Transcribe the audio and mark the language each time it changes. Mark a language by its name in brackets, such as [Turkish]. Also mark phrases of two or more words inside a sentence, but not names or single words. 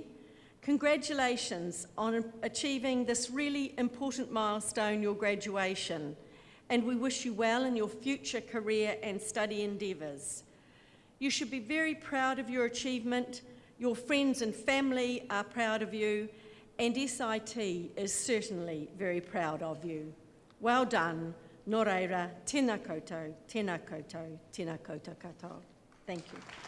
[English] Congratulations on achieving this really important milestone, your graduation, and we wish you well in your future career and study endeavours. You should be very proud of your achievement. Your friends and family are proud of you, and SIT is certainly very proud of you. Well done. [Māori] Nō reira, tēnā koutou, tēnā koutou, tēnā koutou katoa. [English] Thank you.